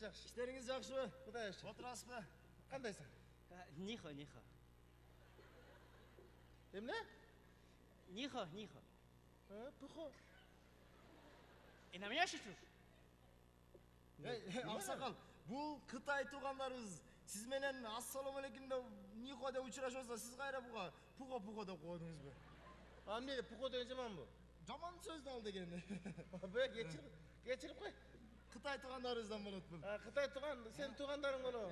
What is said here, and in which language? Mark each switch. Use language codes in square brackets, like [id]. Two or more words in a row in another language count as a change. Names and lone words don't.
[uz] İşleriniz yaxshimi? Xudo yaxshi. O'tirasizmi? Qandaysan? Niho. Nima? Niho. Puxo. Nima yashaysiz? Aqsaqal, [ky] Бул Кытай туугандарыбыз. Сиз менен [ar] السلام عليكم [ky] деп Нихо деп учурашып, сиз кайра буга пуго деп койдуңузбу? А эмне пуко деген жаман бу? Жаман сөздү ал деген. Бе кечирип кой. Кытай туугандарыбыздан болот бул. Кытай тууган, сен туугандарың болобу?